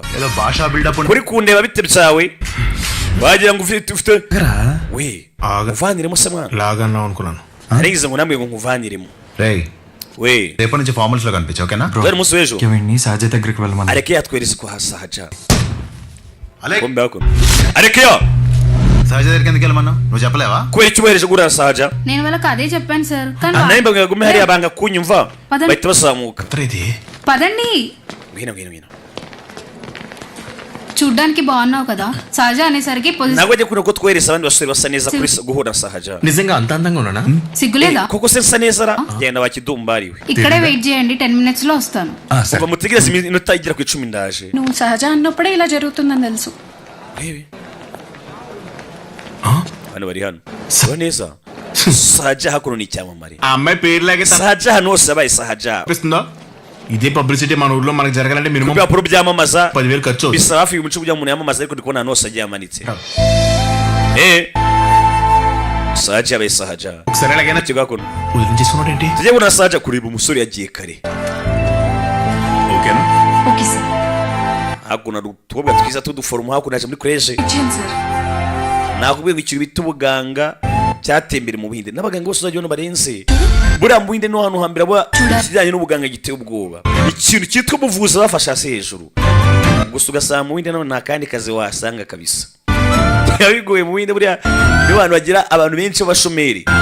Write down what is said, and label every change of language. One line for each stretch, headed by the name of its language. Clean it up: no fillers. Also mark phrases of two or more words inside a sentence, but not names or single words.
Telugu: ఏదో భాషా బిల్డప్
Kinyarwanda: kuri kundeba bite byawe wagira ngo ufite we uvaniremo se mwana
Telugu: లాగన్నా అనుకున్నాను.
Kinyarwanda: narigize ngo namwe ngo nkuvaniremo
Telugu: రేయ్
Kinyarwanda: we
Telugu: రేపటి నుంచి ఫార్మల్స్ లో కనిపించు ఓకేనా?
Kinyarwanda: dore umunsi w'ejo
Telugu: వీడిని సహజ దగ్గరికి వెళ్ళమని.
Kinyarwanda: areke yatwereze ko hasahaja
Telugu: అలెక్
Kinyarwanda: kombe hakuno areke yo
Telugu: సహజ దగ్గరికి ఎందుకు వెళ్ళమన్నా? నువ్వు చెప్పలేవా?
Kinyarwanda: kubera icyo ubohereje gura sahaja
Telugu: నేను వాళ్ళకి అదే చెప్పాను సార్. కానీ
Kinyarwanda: nawe mbaga gume hariya banga kunyumva Pardon? bahita bazamuka
Telugu: ఇది పదండి.
Kinyarwanda: ngwino
Telugu: చూడ్డానికి బాగున్నావు కదా. సహజ అనేసరికి పొజిషన్
Kinyarwanda: ntabwo ajya kuno ko twohereza abandi basore basa neza kuri guhura sahaja
Telugu: నిజంగా అంత అందంగా ఉన్నానా? సిగ్గులేదా?
Kinyarwanda: koko se nsa neza ra genda wakidumbariwe
Telugu: ఇక్కడే వెయిట్ చేయండి, 10 minutes లో వస్తాను.
Kinyarwanda: ubwo mutegereze iminota igera ku 10 ndaje
Telugu: నువ్వు సహజ అన్నప్పుడే ఇలా జరుగుతుందని తెలుసు.
Kinyarwanda: hano bari hano so neza sahaja hakuno ni icyamamare
Telugu: ఆ అమ్మాయి పేరు లాగే
Kinyarwanda: sahaja hano hose yabaye sahaja
Telugu: తప్పిస్తుందా? ఇదే పబ్లిసిటీ మన ఊర్లో మనకు జరగాలంటే మినిమం
Kinyarwanda: ibipapuro byamamaza
Telugu: 10,000 ఖర్చు అవుతుంది.
Kinyarwanda: bisaba hafi y'umuco kugira ngo umuntu yamamaza ariko ndi kubona ahantu hose agiye amanitse saja yabaye saja
Telugu: ఒకసారి ఎలాగైనా
Kinyarwanda: icyo gakono
Telugu: వదిలించేసుకున్నాడు ఏంటి
Kinyarwanda: tujye kubona saja kureba umusore yagiye kare
Telugu: ఓకేనా
English: okay sir
Kinyarwanda: hakuno hari utubwa twiza tuduforomo hakuno yaje muri college
Telugu: ఇచ్చేయండి సార్
Kinyarwanda: nakubwiye ngo ikintu bita ubuganga cyatembere mu Buhinde n'abaganga bose uzajya ubona barenze buriya mu Buhinde no hantu hambere ikijyanye n'ubuganga giteye ubwoba ikintu cyitwa ubuvuzi bafasha hasi hejuru gusa ugasanga mu Buhinde nta kandi kazi wasanga kabisa bigoye mu Buhinde buriya niyo abantu bagira abantu benshi b'abashomeri